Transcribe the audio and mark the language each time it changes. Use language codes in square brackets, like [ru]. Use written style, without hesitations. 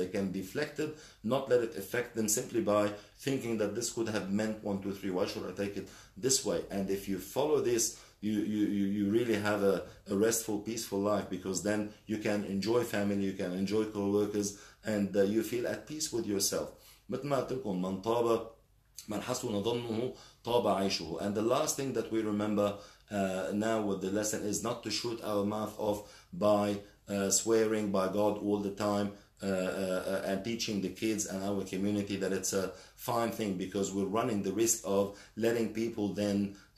[en] They can deflect it, not let it affect them simply by thinking that this could have meant 1, 2, 3. Why should I take it this way? And if you follow this, you really have a restful, peaceful life, because then you can enjoy family, you can enjoy co-workers, and you feel at peace with yourself. [ar] مثل ما قلت لكم من طاب من حسن ظنه طاب عيشه. [en] And the last thing that we remember now with the lesson is not to shoot our mouth off by swearing by God all the time and teaching the kids and our community that it's a fine thing, because we're running the risk of letting people then